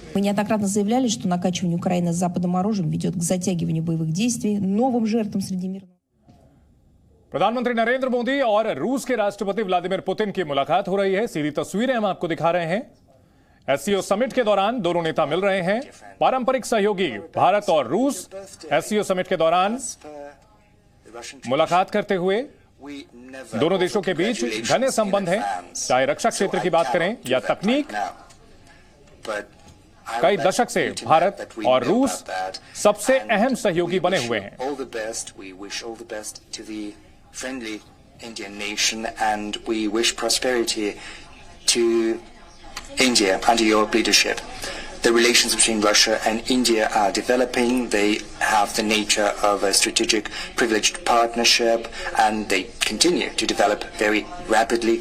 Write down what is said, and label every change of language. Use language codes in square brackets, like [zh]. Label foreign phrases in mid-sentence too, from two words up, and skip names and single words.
[ru] Мы неоднократно заявляли, что накачивание Украины с западным оружием ведет к затягиванию боевых действий, новым жертвам среди мирного. [hi] प्रधानमंत्री नरेंद्र मोदी और रूस के राष्ट्रपति व्लादिमीर पुतिन की मुलाकात हो रही है। सीधी तस्वीरें हम आपको दिखा रहे हैं। [en] SCO summit [hi] के दौरान दोनों नेता मिल रहे हैं। पारंपरिक सहयोगी भारत और रूस [en] SCO summit [hi] के दौरान मुलाकात करते हुए दोनों देशों के बीच घने संबंध हैं, चाहे रक्षा क्षेत्र की बात करें या तकनीक। कई दशक से भारत और रूस सबसे अहम सहयोगी बने हुए हैं। [en] Friendly Indian nation, and we wish prosperity to India under your leadership. The relations between Russia and India are developing. They have the nature of a strategic privileged partnership, and they continue to develop very rapidly.